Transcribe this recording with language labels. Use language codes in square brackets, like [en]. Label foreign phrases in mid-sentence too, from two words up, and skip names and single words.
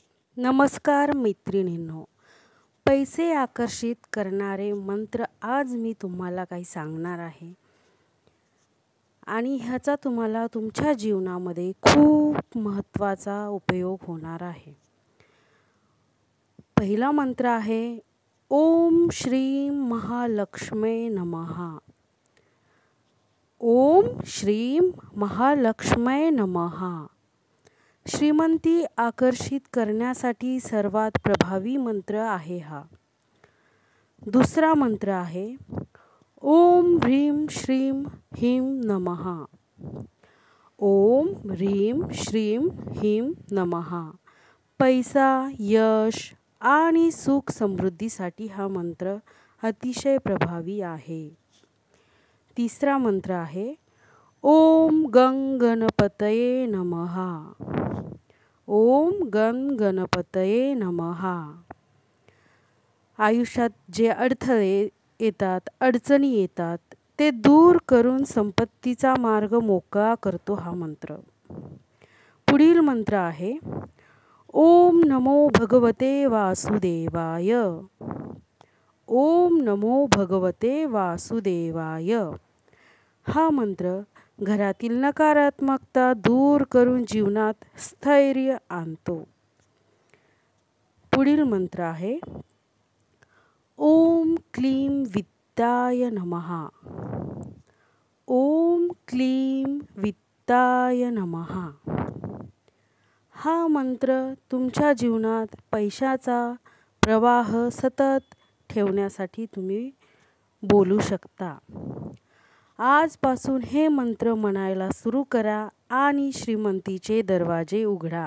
[mr] नमस्कार मैत्रिणींनो, पैसे आकर्षित करणारे मंत्र आज मी तुम्हाला काही सांगणार आहे आणि ह्याचा तुम्हाला तुमच्या जीवनामध्ये खूप महत्त्वाचा उपयोग होणार आहे। पहिला मंत्र आहे [sa] ओम श्रीं महालक्ष्मी नमः। ओम श्रीं महालक्ष्मी नमः। [mr] श्रीमंती आकर्षित करण्यासाठी सर्वात प्रभावी मंत्र आहे हा। दुसरा मंत्र आहे [sa] ओम ह्रीं श्रीं ह्रीं नमः। ओम ह्रीं श्रीं ह्रीं नमः। [mr] पैसा, यश आणि सुख समृद्धीसाठी हा मंत्र अतिशय प्रभावी आहे। तिसरा मंत्र आहे [sa] ओम गं गणपतये नमः। ओम गं गणपतये नमः। [mr] आयुष्यात जे अडथळे येतात, अडचणी येतात, ते दूर करून संपत्तीचा मार्ग मोकळा करतो हा मंत्र। पुढील मंत्र आहे [sa] ओम नमो भगवते वासुदेवाय। ओम नमो भगवते वासुदेवाय। [mr] हा मंत्र घरातील नकारात्मकता दूर करून जीवनात स्थैर्य आणतो। पुढील मंत्र आहे [sa] ओम क्लीं वित्ताय नमः। ओम क्लीं वित्ताय नमः। [mr] हा मंत्र तुमच्या जीवनात पैशाचा प्रवाह सतत ठेवण्यासाठी तुम्ही बोलू शकता। आजपासून हे मंत्र म्हणायला सुरू करा आणि श्रीमंतीचे दरवाजे उघडा।